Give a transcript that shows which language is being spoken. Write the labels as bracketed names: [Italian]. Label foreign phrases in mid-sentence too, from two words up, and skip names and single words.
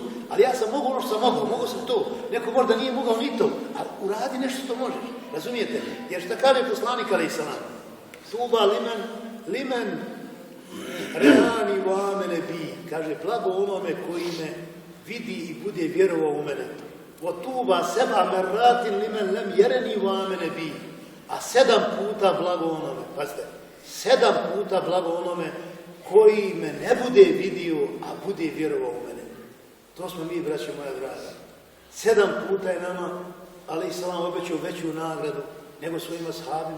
[Bosnian] Ali ja sam mogao ono što sam mogao sam to. Neko možda nije mogao ni to, ali uradi nešto što možeš. Razumijete? Jer šta kaže poslanik [Arabic] عليه السلام? طوبى لمن رآني وآمن بي. [Bosnian] Kaže, blago onome koji me vidi i bude vjerovao u mene. [Arabic] وطوبى سبع مرات لمن لم يرني وآمن بي. [Bosnian] A 7 puta blago onome, pazite, 7 puta blago onome koji me ne bude vidio, a bude vjerovao u mene. To smo mi, braćo moja draga. 7 puta je nama, [Arabic] عليه السلام, [Bosnian] obećao veću nagradu nego svojim ashabima.